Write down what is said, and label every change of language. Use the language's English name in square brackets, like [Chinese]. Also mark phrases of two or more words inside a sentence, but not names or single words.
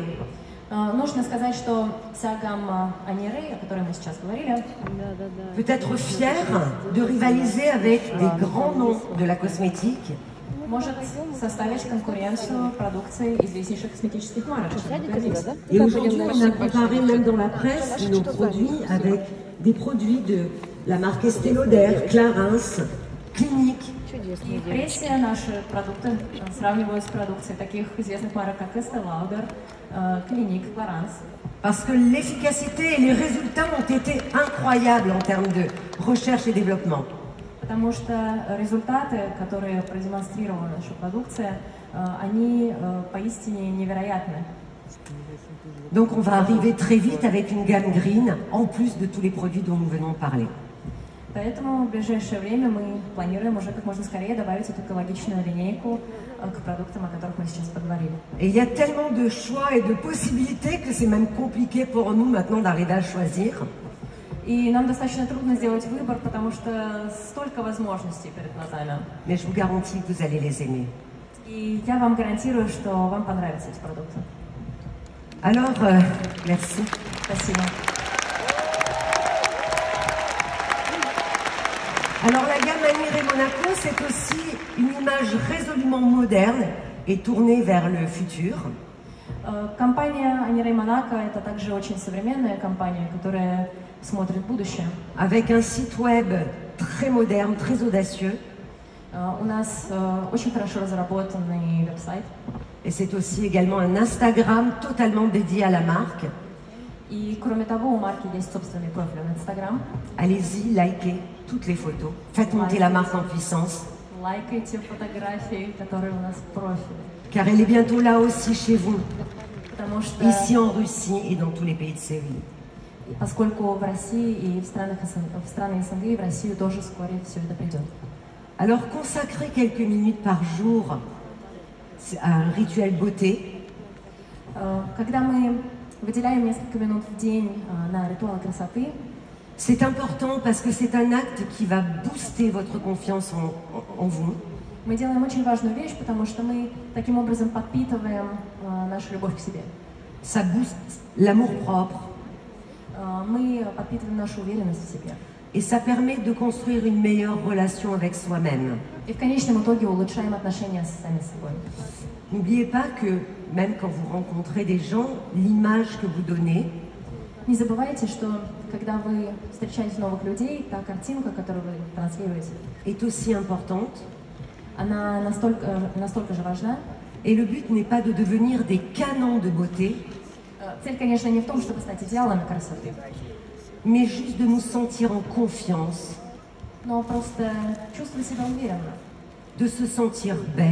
[Russian] Нужно сказать, что вся гамма Анирей, о которой мы сейчас говорили, [French] peut être fière de rivaliser avec des grands noms de la cosmétique. [Russian] может составить конкуренцию продукции известнейших косметических марок. [French] Et aujourd'hui, on a comparé même dans la presse nos produits avec des produits de la marque Estée Lauder, Clarins, Clinique. [Russian] И в прессе наши продукты сравнивают с продукцией таких известных марок, как Estée Lauder, Clinique, Clarins. [French] Parce que l'efficacité et les résultats ont été incroyables en termes de recherche et développement. [Russian] Потому что результаты, которые продемонстрировала наша продукция, они поистине невероятны. [French] Donc on va arriver très vite avec une gamme green, en plus de tous les produits dont nous venons de parler. [Russian] Поэтому в ближайшее время мы планируем уже как можно скорее добавить эту экологичную линейку к продуктам, о которых мы сейчас поговорили. [French] Et il y a tellement de choix et de possibilités que c'est même compliqué pour nous maintenant d'arriver à choisir. [Russian] И нам достаточно трудно сделать выбор, потому что столько возможностей перед глазами. [French] Mais je vous garantis que vous allez les aimer. [Russian] И я вам гарантирую, что вам понравятся эти продукты. [French] Alors, merci. [Russian] Спасибо. [French] Alors la gamme Aniré Monaco, c'est aussi une image résolument moderne et tournée vers le futur. [Russian] Компания Анирей Монако – это также очень современная компания, которая смотрит в будущее. [French] Avec un site web très moderne, très audacieux. [Russian] У нас очень хорошо разработанный веб-сайт. [French] Et c'est aussi également un Instagram totalement dédié à la marque. [Russian] И кроме того, у марки есть собственный профиль в Instagram. [French] Allez-y, likez toutes les photos. Faites monter la marque en puissance. [Russian] Лайкайте фотографии, которые у нас в профиле. [French] Car elle est bientôt là aussi chez vous, [Russian] Потому что, [French] ici en Russie et dans tous les pays de série. [Russian] поскольку в России и в страны СНГ и в Россию тоже вскоре все это придет. [French] Alors consacrez quelques minutes par jour à un rituel beauté. [Russian] Когда мы выделяем несколько минут в день на ритуалы красоты, [French] c'est important parce que c'est un acte qui va booster votre confiance en vous. [Russian] мы делаем очень важную вещь, потому что мы таким образом подпитываем нашу любовь к себе. [French] Ça booste l'amour-propre. [Russian] Мы подпитываем нашу уверенность в себе. [French] Et ça permet de construire une meilleure relation avec soi-même. [Russian] И в конечном итоге улучшаем отношения с сами собой. [French] N'oubliez pas que même quand vous rencontrez des gens, l'image que vous donnez [Russian] Не забывайте, что когда вы встречаете новых людей, та картинка, которую вы транслируете, [French] est aussi importante. [Russian] она настолько же важна. [French] Et le but n'est pas de devenir des canons de beauté, [Russian] Цель, конечно, не в том, чтобы стать идеалами красоты, [French] mais juste de nous sentir en confiance, [Russian] но просто чувствовать себя уверенно, [French] de se sentir belle.